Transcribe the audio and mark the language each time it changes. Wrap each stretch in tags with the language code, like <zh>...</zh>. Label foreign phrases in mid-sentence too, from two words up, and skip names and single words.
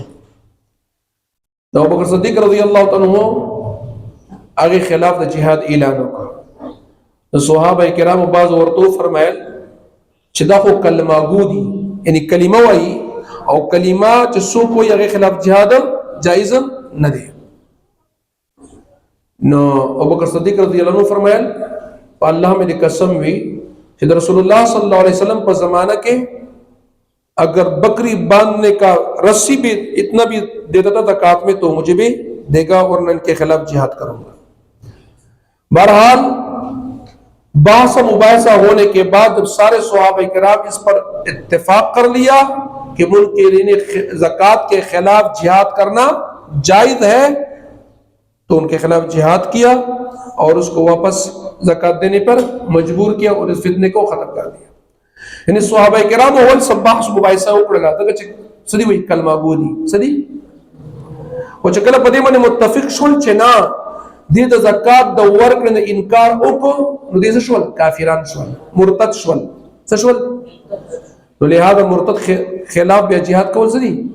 <ps>دا ابوبکر صدیق</ps> <ar>رضی الله عنه</ar> <ps>هغه خلاف د جهاد اعلان وکړ. د صحابه کرامو بعض ورته فرمایل چې دا خو کلمه ګودي یعنی کلمه وایي او کلمه چې څوک وایي هغه خلاف جهاد جایز نه دی. نو ابوبکر صدیق</ps> <ar>رضی اللہ عنہ</ar> <ur>فرمایل اللہ میں قسم ہوئی کہ رسول اللہ</ur> <ar>صلی اللہ علیہ وسلم</ar> <ur>پر زمانہ کے اگر بکری باندھنے کا رسی بھی اتنا بھی دیتا تھا زکات میں تو مجھے بھی دے گا اور میں ان کے خلاف جہاد کروں گا. بہرحال بحث مباحثہ ہونے کے بعد جب سارے صحابہ کرام اس پر اتفاق کر لیا کہ منکرین زکات کے خلاف جہاد کرنا جائز ہے تو ان کے خلاف جہاد کیا اور اس کو واپس زکات دینے پر مجبور کیا اور اس فتنے کو ختم کر دیا.</ur> <ps>یعنی صحابہ کرام اول سب بحث مباحثہ وکړل دا چې سدي وی کلمه ګودي سدي او چې کله په دې باندې متفق شول چې نه دې د زکات د ورکړې نه انکار وکړو نو دې شول کافران شول، مرتد شول. څه شول؟ نو لہذا مرتد خلاف بیا جهاد کول څه دي؟</ps>